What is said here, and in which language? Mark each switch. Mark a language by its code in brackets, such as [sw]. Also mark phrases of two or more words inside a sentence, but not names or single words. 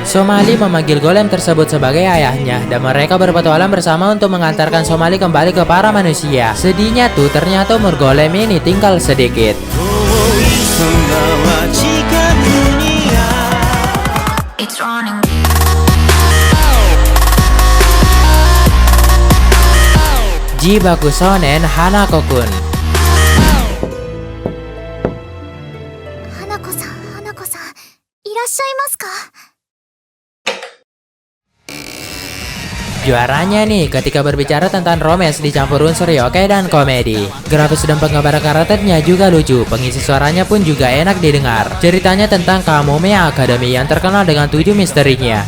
[id] Somali Somali memanggil golem tersebut sebagai ayahnya dan mereka berpetualang bersama untuk mengantarkan Somali kembali ke para manusia. Sedihnya tuh ternyata umur golem ini tinggal sedikit. Jibaku Shonen Hanako-kun. [ja] 花子さん、花子さん、いらっしゃいますか？ [id] Juaranya nih ketika berbicara tentang romance dicampur unsur yokai dan komedi. Grafis dan penggambaran karakternya juga lucu, pengisi suaranya pun juga enak didengar. Ceritanya tentang Kamomeya Academy yang terkenal dengan 7 misterinya.